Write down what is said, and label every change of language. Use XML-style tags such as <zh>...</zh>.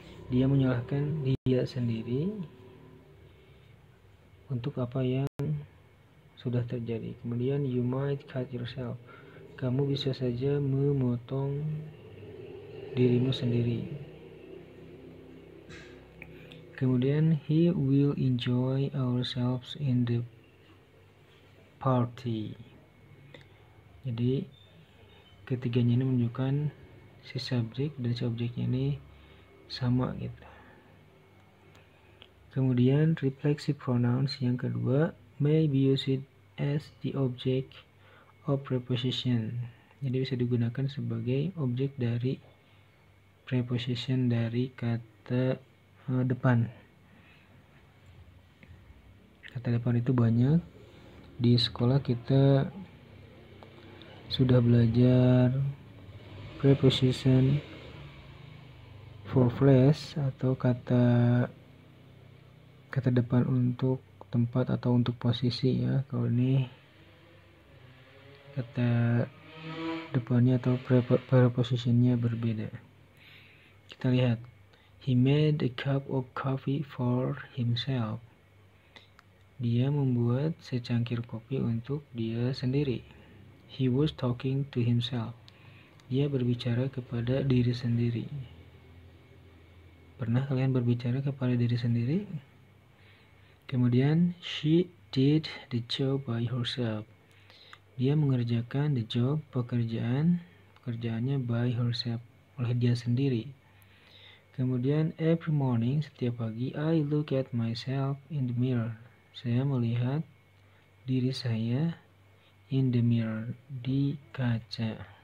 <id>Dia menyalahkan dia sendiri untuk apa yang sudah terjadi. Kemudian</id> <en>you might cut yourself.</en> <id>Kamu bisa saja memotong dirimu sendiri. Kemudian</id> <en>he will enjoy ourselves in the party.</en> <id>Jadi ketiganya ini menunjukkan si subjek dan si objeknya ini sama gitu. Kemudian</id> <en>reflexive pronouns</en> <id>yang kedua</id> <en>may be used as the object of preposition.</en> <id>Jadi bisa digunakan sebagai objek dari preposition dari kata depan. Kata depan itu banyak. Di sekolah kita sudah belajar preposition for place atau kata depan untuk tempat atau untuk posisi ya. Kalau ini kata depannya atau prepositionnya berbeda. Kita lihat,</id> <en>he made a cup of coffee for himself.</en> <id>Dia membuat secangkir kopi untuk dia sendiri.</id> <en>He was talking to himself.</en> <id>Dia berbicara kepada diri sendiri. Pernah kalian berbicara kepada diri sendiri? Kemudian</id> <en>she did the job by herself.</en> <id>Dia mengerjakan</id> <en>the job,</en> <id>pekerjaannya</id> <en>by herself,</en> <id>oleh dia sendiri. Kemudian</id> <en>every morning,</en> <id>setiap pagi,</id> <en>I look at myself in the mirror.</en> <id>Saya melihat diri saya</id> <en>in the mirror,</en> <id>di kaca.</id>